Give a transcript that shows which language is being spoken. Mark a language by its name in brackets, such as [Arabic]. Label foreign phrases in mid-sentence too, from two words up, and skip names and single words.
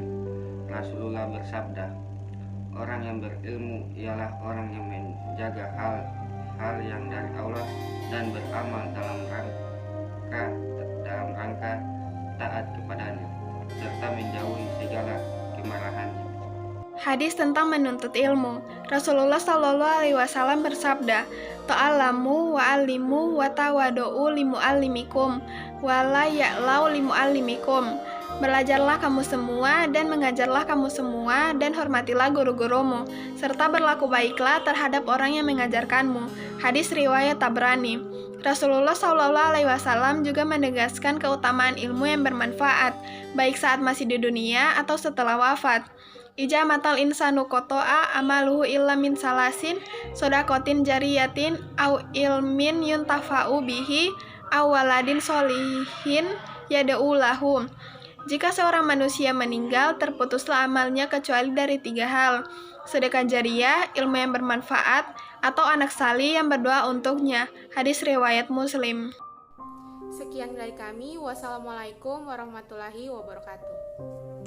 [Indonesian] Rasulullah bersabda, orang yang berilmu ialah orang yang menjaga hal yang dari Allah dan beramal dalam rangka taat kepadanya serta menjauhi segala kemarahannya. Hadis tentang menuntut ilmu. Rasulullah [Arabic] صلى الله عليه وسلم [Indonesian] bersabda, [Arabic] "تعلموا وعلموا وتواضعوا لمعلميكم ولا يعلوا لمعلميكم." [Indonesian] Belajarlah kamu semua dan mengajarlah kamu semua, dan hormatilah guru-gurumu, serta berlaku baiklah terhadap orang yang mengajarkanmu. Hadis riwayat Tabrani. Rasulullah [Arabic] صلى الله عليه وسلم [Indonesian] juga menegaskan keutamaan ilmu yang bermanfaat, baik saat masih di dunia atau setelah wafat. [Arabic] إذا مات الإنسان انقطع عمله إلا من ثلاث صدقة جارية أو علم ينتفع به أو ولد صالح يدعو له. [Indonesian] Jika seorang manusia meninggal, terputuslah amalnya kecuali dari 3 hal: sedekah jariyah, ilmu yang bermanfaat, atau anak salih yang berdoa untuknya. Hadis riwayat Muslim. Sekian dari kami. [Arabic] والسلام عليكم ورحمة الله وبركاته.